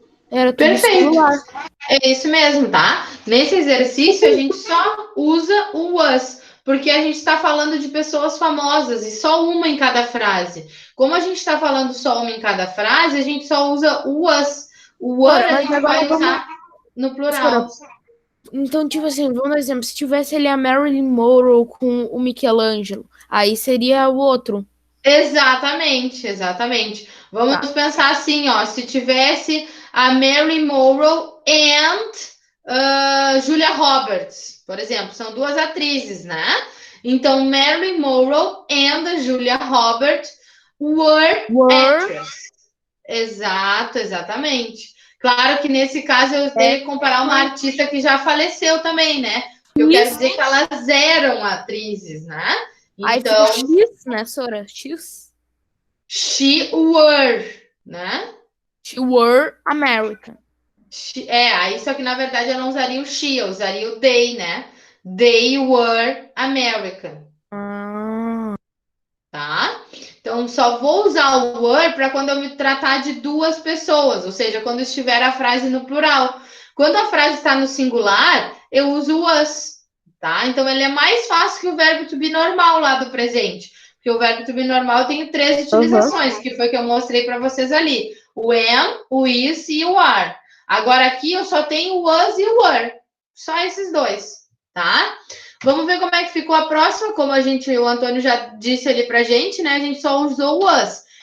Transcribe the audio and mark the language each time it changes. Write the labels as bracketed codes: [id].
[pt] Era tudo Perfeito. singular. É isso mesmo, tá? Nesse exercício, a gente só usa o was, porque a gente está falando de pessoas famosas e só uma em cada frase. Como a gente está falando só uma em cada frase, a gente só usa o was. O was a gente vai usar no plural. Então, tipo assim, vamos dar um exemplo. Se tivesse ali a Marilyn Monroe com o Michelangelo, aí seria o outro. Exatamente, exatamente. Vamos pensar assim, ó. Se tivesse a Marilyn Monroe and Julia Roberts, por exemplo, são duas atrizes, né? [en] Então, Marilyn Monroe and Julia Roberts were actresses. [pt] Exato, exatamente. Claro que nesse caso eu teria que comparar uma artista que já faleceu também, né? Eu quero dizer que elas eram atrizes, né? Então, aí fica X, né, Sora? X. [en] She were, né? She were American. [pt] Aí só que na verdade eu não usaria o she, eu usaria o they, né? [en] They were American. [pt] Tá? Então só vou usar o were para quando eu me tratar de duas pessoas, ou seja, quando estiver a frase no plural. Quando a frase está no singular, eu uso o was, tá? Então ele é mais fácil que o verbo to be normal lá do presente. Porque o verbo to be normal tem 3 utilizações, que foi que eu mostrei para vocês ali. O am, o is e o are. Agora aqui eu só tenho o was e o were. Só esses dois, tá? Vamos ver como é que ficou a próxima. Como o Antônio já disse ali pra gente, né? A gente só usou o was.